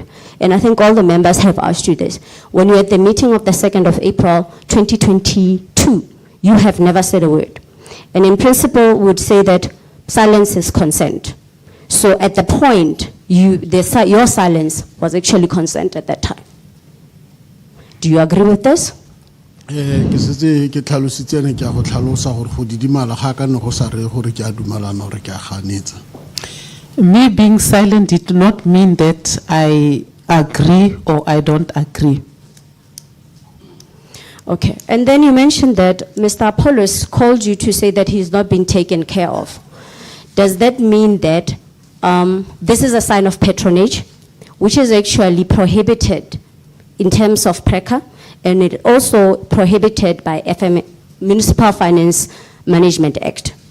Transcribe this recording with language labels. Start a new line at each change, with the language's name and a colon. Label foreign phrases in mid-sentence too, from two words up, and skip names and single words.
English: And I think all the members have asked you this. When you were at the meeting of the 2nd of April, 2022, you have never said a word. And in principle, would say that silence is consent. So at the point, your silence was actually consent at that time. Do you agree with this?
Tswana: Ke setse ke tlhalositse ne ke a go tlhalosa gore go didimala ga ka ne go sa re gore ke a dumalana gore ke a ganetsa.
English: Me being silent did not mean that I agree or I don't agree. Okay, and then you mentioned that Mr. Apollos called you to say that he's not been taken care of. Does that mean that this is a sign of patronage, which is actually prohibited in terms of PRECA, and it also prohibited by Municipal Finance Management Act?